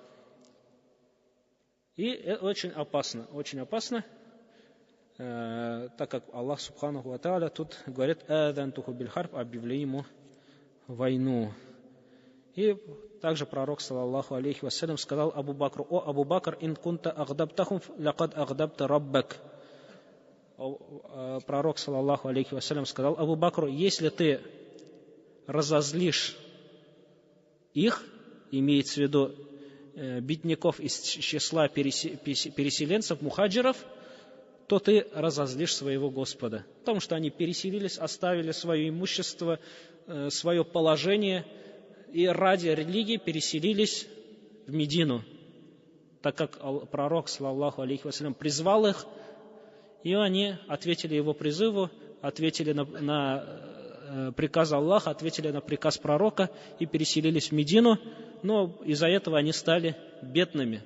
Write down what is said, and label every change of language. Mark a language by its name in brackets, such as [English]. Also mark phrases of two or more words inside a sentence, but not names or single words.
[Russian] И это очень опасно, так как Аллах [Arabic] سبحانه وتعالى [Russian] тут говорит [Arabic] «آذنته بالحرب», [Russian] объявли ему войну. И также пророк, [Arabic] صلى الله عليه وسلم, [Russian] сказал Абу Бакру: «О Абу Бакр, [Arabic] إن كنت أغضبتهم لقد أغضبت ربك». [Russian] Пророк, [Arabic] صلى الله عليه وسلم, [Russian] сказал Абу Бакру: если ты разозлишь их, имеется в виду бедняков из числа переселенцев, мухаджиров, то ты разозлишь своего Господа. Потому что они переселились, оставили свое имущество, свое положение и ради религии переселились в Медину, так как пророк, [Arabic] صلى الله عليه وسلم, [Russian] призвал их, и они ответили его призыву, ответили на приказ Аллаха, ответили на приказ пророка и переселились в Медину, но из-за этого они стали бедными.